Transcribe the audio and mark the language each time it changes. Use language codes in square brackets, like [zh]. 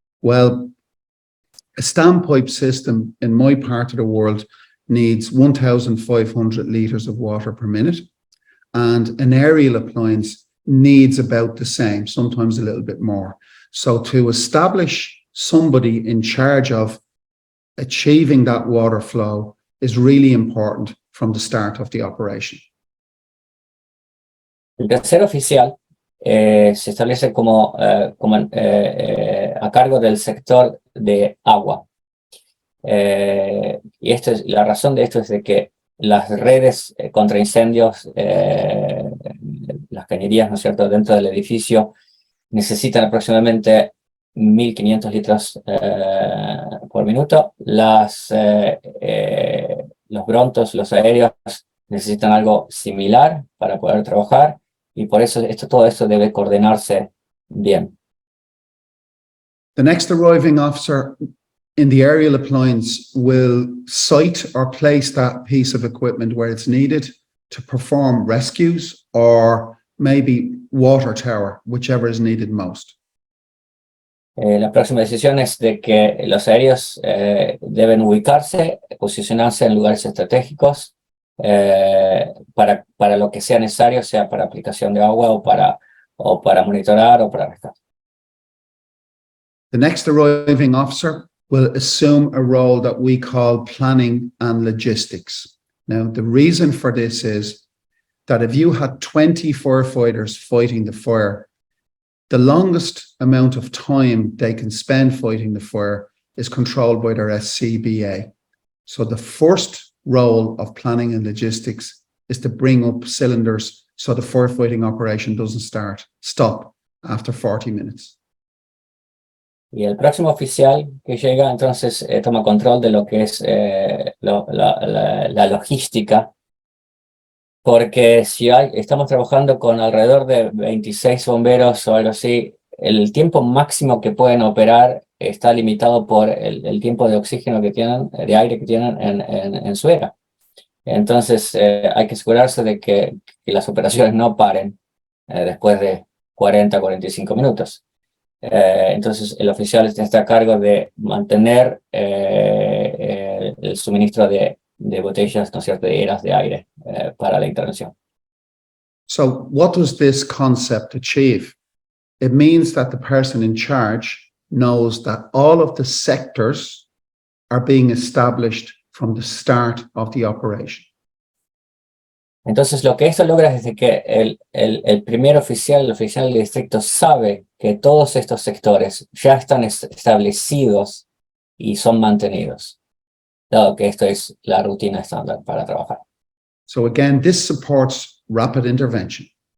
[en] Well, a standpipe system in my part of the world needs 1,500 litres of water per minute, and an aerial appliance needs about the same, sometimes a little bit more. So to establish somebody in charge of achieving that water flow is really important from the start of the operation. [es] El tercer oficial se establece a cargo del sector de agua. Y la razón de esto es de que las redes contra incendios, las cañerías, ¿no es cierto?, dentro del edificio necesitan aproximadamente 1.500 litros por minuto. Los brontos, los aéreos, necesitan algo similar para poder trabajar. Y por eso todo esto debe coordinarse bien. [en] The next arriving officer in the aerial appliance will site or place that piece of equipment where it's needed to perform rescues or maybe water tower, whichever is needed most. [es] La próxima decisión es de que los aéreos deben ubicarse, posicionarse en lugares estratégicos para lo que sea necesario, sea para aplicación de agua o para monitorar o para rescate. [en] The next arriving officer will assume a role that we call planning and logistics. Now, the reason for this is that if you had 20 firefighters fighting the fire, the longest amount of time they can spend fighting the fire is controlled by their SCBA. So the first role of planning and logistics is to bring up cylinders so the firefighting operation doesn't stop after 40 minutes. [es] Y el próximo oficial que llega entonces toma control de lo que es la logística, porque si estamos trabajando con alrededor de 26 bomberos o algo así, el tiempo máximo que pueden operar está limitado por el tiempo de oxígeno que tienen, de aire que tienen en su era. Entonces hay que asegurarse de que las operaciones no paren después de 40-45 minutos. Entonces el oficial está a cargo de mantener el suministro de botellas, ¿no es cierto?, de eras de aire para la intervención. [en] So what does this concept achieve? It means that the person in charge knows that all of the sectors are being established from the start of the operation. [es] Entonces lo que esto logra es de que el primer oficial, el oficial del distrito, sabe que todos estos sectores ya están establecidos y son mantenidos, dado que esto es la rutina estándar para trabajar. [en] So again, this supports rapid intervention.